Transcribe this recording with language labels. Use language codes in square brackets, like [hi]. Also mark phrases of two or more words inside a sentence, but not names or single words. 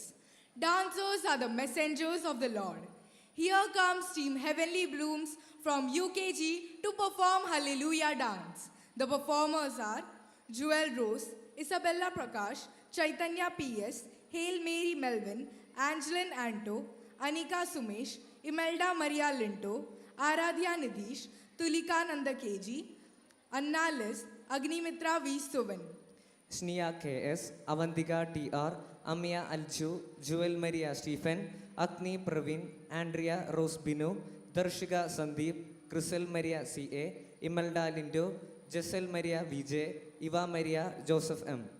[en] Dancers are the messengers of the Lord. Here comes Team Heavenly Blooms from UKG to perform Hallelujah Dance. The performers are Joel Rose, Isabella Prakash, Chaitanya P.S., Hail Mary Melvin, Angeline Anto, Anika Sumesh, Imelda Maria Linto, Aradhya Nidhish, Tulika Nanda KG, Anna Liz, Agnimitra V. Suvan. Sneha K.S., Avantika T.R., Amia Alju, Joel Maria Stephen, Agni Praveen, Andrea Rose Binu, Darshika Sandeep, Crisel Maria C.A., Imelda Lindo, Jessel Maria V.J., Eva Maria Joseph M.